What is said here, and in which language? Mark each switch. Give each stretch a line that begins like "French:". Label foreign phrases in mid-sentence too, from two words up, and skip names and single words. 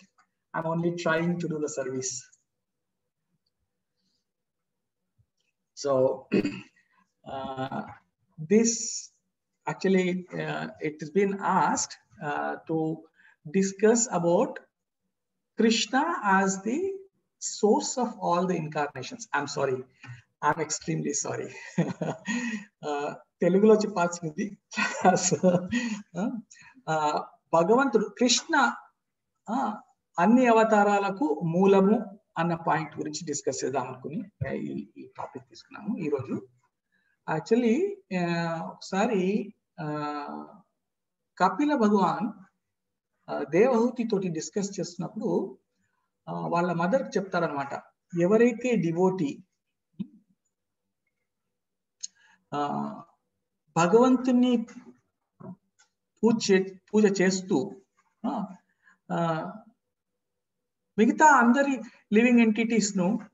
English: I'm only trying to do the service. So this actually, it has been asked to discuss about Krishna as the source of all the incarnations. I'm sorry. I'm extremely sorry.
Telugu: తెలుగులో చెప్పాల్సింది. Bhagavantudu Krishna అన్ని అవతారాలకు మూలము అన్న పాయింట్ గురించి డిస్కస్ చేద్దాం అనుకుని ఈ టాపిక్ తీసుకున్నాము ఈ రోజు. యాక్చువల్లీ ఒకసారి కపిల భగవాన్ దేవహూతి తోటి డిస్కస్ చేస్తున్నప్పుడు వాళ్ళ మదర్ చెప్తారనమాట, ఎవరైతే డివోటీ భగవంతుని పూజ చేస్తూ మిగతా అందరి
English: living entities
Telugu: ను